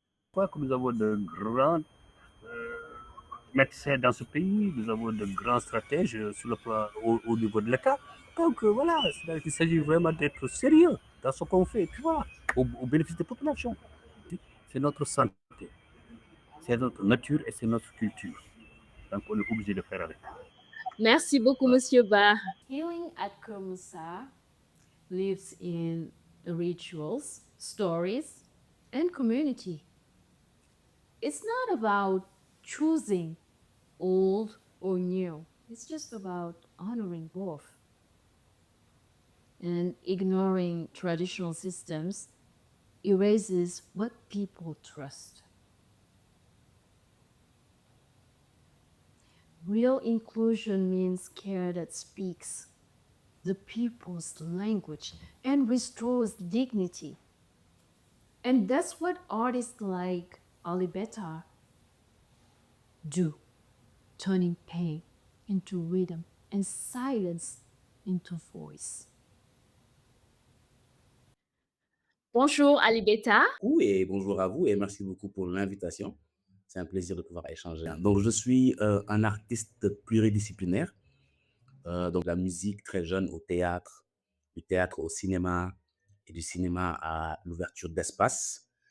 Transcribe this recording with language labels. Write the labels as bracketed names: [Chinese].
[French] Je crois que nous avons de grands médecins dans ce pays, nous avons de grands stratèges sur le plan au niveau de l'État. Donc voilà, il s'agit vraiment d'être sérieux dans ce qu'on fait, et puis voilà, au bénéfice des populations. C'est notre santé, c'est notre nature et c'est notre culture. Donc on est obligé de faire avec. Merci beaucoup, Monsieur Ba. [English] Healing at Kermusa lives in rituals, stories, and community. It's not about choosing old or new, it's just about honoring both. And ignoring traditional systems erases what people trust. Real inclusion means care that speaks, the people's language and restores dignity. And that's what artists like Ali Beta do, turning pain into rhythm and silence into voice. [French] Bonjour Ali Beta. Et bonjour à vous et merci beaucoup pour l'invitation. C'est un plaisir de pouvoir échanger. Donc, je suis un artiste pluridisciplinaire, donc de la musique très jeune au théâtre, du théâtre au cinéma et du cinéma à l'ouverture d'espace.